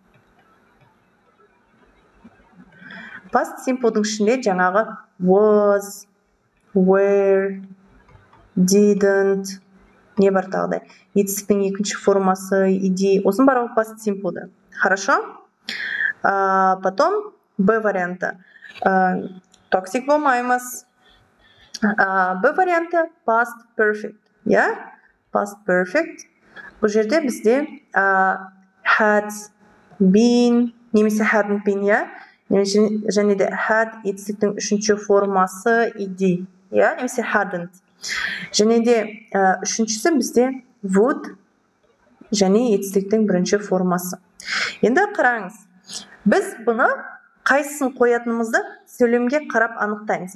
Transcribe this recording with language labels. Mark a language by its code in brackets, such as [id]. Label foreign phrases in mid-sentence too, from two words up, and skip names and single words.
[en] Past simple'дың [kk] ішінде жаңағы [en] was, were, didn't, [kk] не бар тағыдай. Етістіктің екінші формасы, иди. Осының барлығы [en] past simple'ды. [ru] Хорошо? Потом [kk] B варианты. Toxic болмаймыз. B варианты past perfect. Yeah? [en] Past perfect. [kk] Бұл жерде бізде [en] had been, [kk] немесе [en] hadn't been, yeah? [kk] Және де had етістіктің үшінші формасы иди. Yeah? Немесе hadn't. Және де үшіншісі бізде would және етістіктің бірінші формасы. Енді қараңыз, біз бұны қайсысын қоятынымызды сөйлемге қарап анықтаймыз.